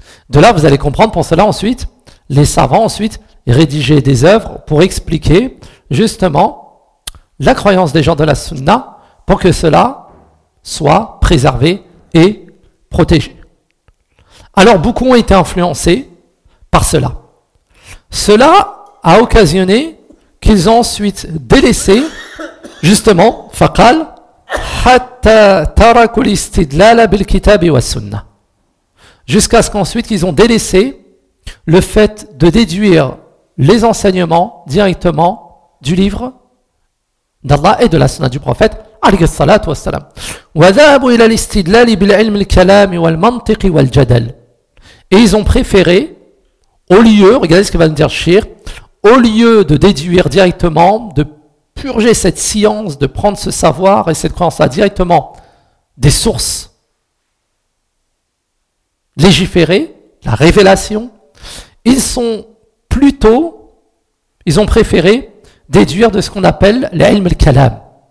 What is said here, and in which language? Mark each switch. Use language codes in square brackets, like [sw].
[fr] De là, vous allez comprendre pour cela ensuite, les savants ensuite rédigeaient des œuvres pour expliquer justement la croyance des gens de la Sunna pour que cela soit préservé et protégé. Alors beaucoup ont été influencés par cela. Cela a occasionné qu'ils ont ensuite délaissé justement Faqal [ar] حتى تركوا الاستدلال بالكتاب والسنة. [fr] Jusqu'à ce qu'ensuite ils ont délaissé le fait de déduire les enseignements directement du livre d'Allah et de la sunna du prophète [ar] عليه الصلاة والسلام. وذهبوا إلى الاستدلال بالعلم الكلام والمنطق والجدل. [fr] Et ils ont préféré, au lieu, regardez ce que va nous dire Shir, au lieu de déduire directement, de purger cette science, de prendre ce savoir et cette croyance-là directement des sources légiférées, la révélation, ils sont plutôt, ils ont préféré déduire de ce qu'on appelle l'ilm al-kalam.